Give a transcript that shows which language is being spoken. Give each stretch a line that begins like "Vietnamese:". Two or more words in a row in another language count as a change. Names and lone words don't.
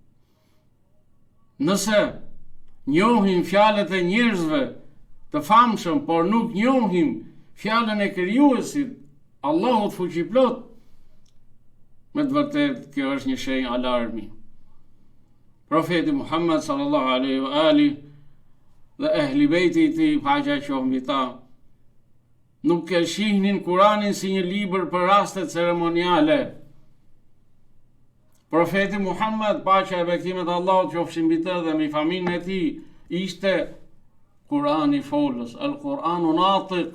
Albanian: Nëse njohim fjalët e njerëzve të famshëm, por nuk njohim fjalën e krijuesit, Allahut fuqiplot, me të vërtetë kjo është një shenjë alarmi. Profeti Muhammed
Arabic: sallallahu alaihi wa ali
Albanian: dhe ehli bejti i tij, paqja qoftë mbi ta, nuk e shihnin Kuranin si një libër për raste ceremoniale. Profeti Muhammed, paqja e bekimet e Allahut qofshin mbi të dhe mbi familjen e tij, ishte Kurani folës,
Arabic: Al-Quranu Natiq.